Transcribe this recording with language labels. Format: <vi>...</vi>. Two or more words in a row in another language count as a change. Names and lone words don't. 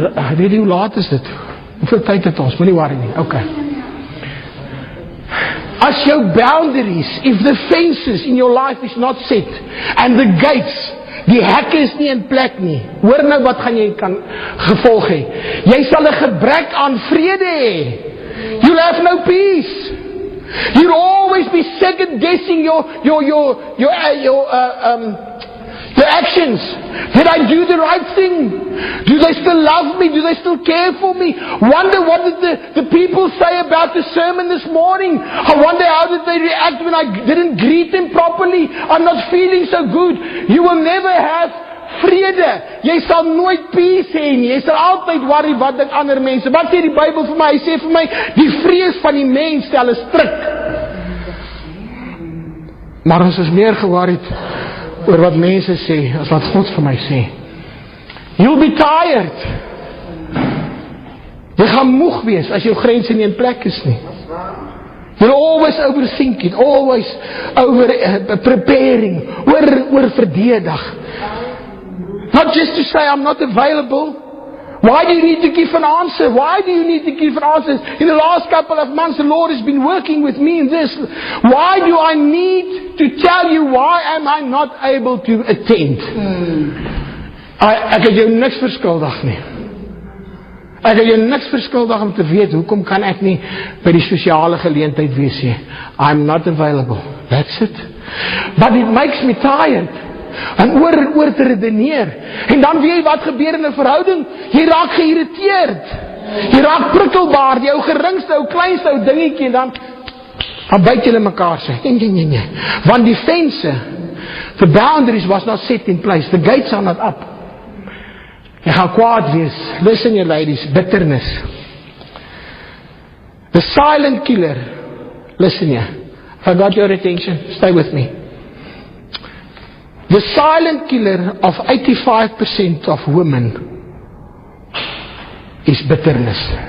<af>Weet jy hoe laat is dit? Hoeveel tyd het ons? Moenie worry nie. Okay. As jou</af> <en>boundaries, if the fences in your life is not set, and the gates,</en> <af>die hekke is nie in plek nie, hoor nou wat gaan jy kan gevolg hê. Jy sal 'n gebrek aan vrede hê.</af> <en>You'll have no peace. You'll always be second guessing your actions. Did I do the right thing? Do they still love me? Do they still care for me? Wonder what did the people say about the sermon this morning? I wonder how did they react when I didn't greet them properly? I'm not feeling so good. You will never have vrede.</en> <af>Jy sal nooit peace hê nie. Jy sal altyd worry wat dink ander mense. Wat sê die Bybel vir my? Hy sê vir my, die vrees van die mens stel 'n stryk. Maar ons is meer geworried oor wat mense sê, as wat God vir my sê.</af> <en>You'll be tired.</en> <af>Jy gaan moeg wees, as jou grense nie in plek is nie.</af> <en>You're always overthinking, always over preparing,</en> <af>oor verdedig.</af> <en>Not just to say, I'm not available. Why do you need to give an answer? Why do you need to give an answer? In the last couple of months, the Lord has been working with me in this. Why do I need to tell you why am I not able to attend?</en> <af>Ek het jou niks verskuldig nie. Ek het jou niks verskuldig om te weet, hoekom kan ek nie by die sosiale geleentheid wees nie?</af> <en>I'm not available. That's it. But it makes me tired.</en> <af>En oor te redeneer. En dan weet jy wat gebeur in 'n verhouding? Jy raak geïrriteerd. Jy raak prikkelbaar. Jou geringste, jou kleinste ou dingetjie en dan byt julle mekaar sê. Nee. Want die fense,</af> <en>the boundaries was not set in place. The gates are not up.</en> <af>Jy gaan kwaad wees.</af> <en>Listen you ladies, bitterness. The silent killer. Listen you. If I got your attention, stay with me. The silent killer of 85% of women is bitterness.</en>